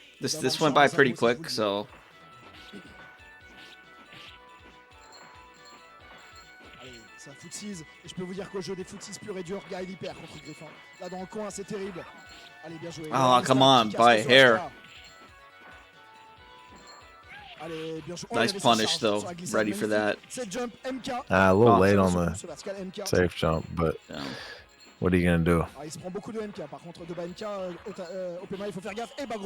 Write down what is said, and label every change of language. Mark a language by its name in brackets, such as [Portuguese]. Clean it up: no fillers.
[English] This went by pretty quick, so. [French] Ça footise, et je peux vous dire qu'au jeu des footsies pur et dur, Guile hyper contre Griffin. Là dans le coin, c'est terrible. Allez, bien joué. [English] Oh, come on, by hair. [French] Allez, bien joué. [English] Nice punish though. Ready for that. A little late on the safe jump, but what are you gonna do? [French] Il se prend beaucoup de MK. Par contre, de bas MK, Opemai, il faut faire gaffe. Et bah, gros